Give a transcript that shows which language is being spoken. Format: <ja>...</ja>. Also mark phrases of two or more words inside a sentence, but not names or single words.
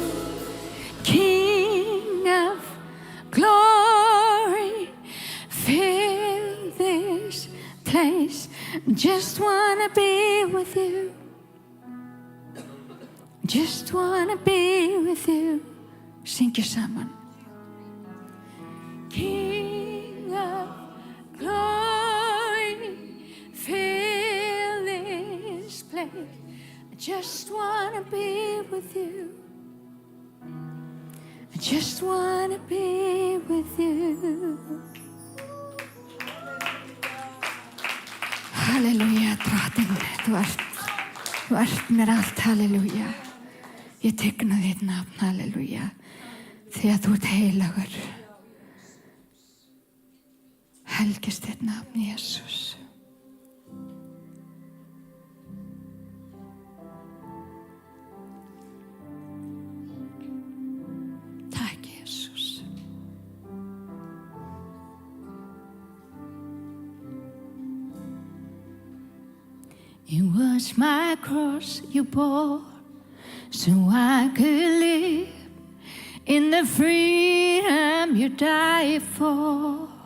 <en>King of glory, fill this place. Just wanna be with you. Just wanna be with you.</en> <is>Syngja saman.</is> <en>King of glory, fill this place. I just wanna be with you. I just wanna be with you.</en> <is>Halleluja, drottning, þú ert mér allt, halleluja. Ég tegna þitt nafn, halleluja, því að þú ert heilagur. Helgist þitt nafn, Jesús. Takk, Jesús.</is> <en>It was my cross you bore, so I could live in the freedom you died for.</en>